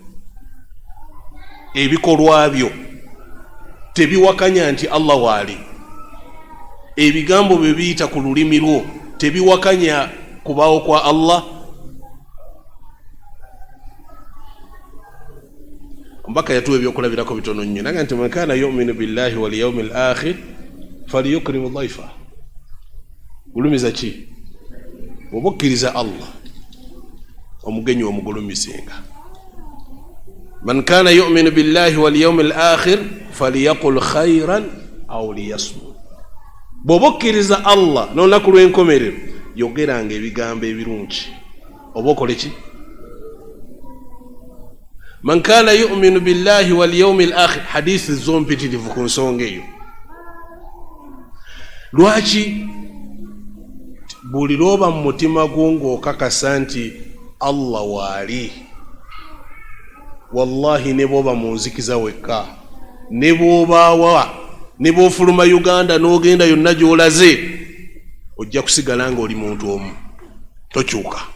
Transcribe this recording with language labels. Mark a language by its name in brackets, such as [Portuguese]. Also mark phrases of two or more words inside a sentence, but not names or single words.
[Ganda] Ebikolwa byo tebiwakanya nti Allah waali. Ebigambo bye biyita ku lulimi lwo tebiwakanya kubaawo kwa Allah. Mbaka yatuwa ebyokulabirako bitono nnyo. Naga nti [Arabic] من كان يؤمن بالله واليوم الآخر فليكرم ضيفه. [Ganda] Gulumiza ki? Obukkiriza Allah, omugenyi omugulumizenga. [Arabic] من كان يؤمن بالله واليوم الآخر فليقل خيرا أو ليصمت. [Ganda] Bw'obukkiriza Allah n'olunaku lw'enkomerero yogeranga ebigambo ebirungi oba okole ki? [Arabic] من كان يؤمن بالله واليوم الآخر, [Ganda] hadithi zompitirivu ku nsonga eyo. Lwaki? Buli lwoba mu mutima gwo ng'okakasa nti Allah waali, wallahi ne bw'oba mu nzikiza wekka, ne bw'obaawa, ne bw'ofuluma Uganda n'ogenda yonna gy'olaze, ojja kusigala ng'oli muntu omu, tokyuka.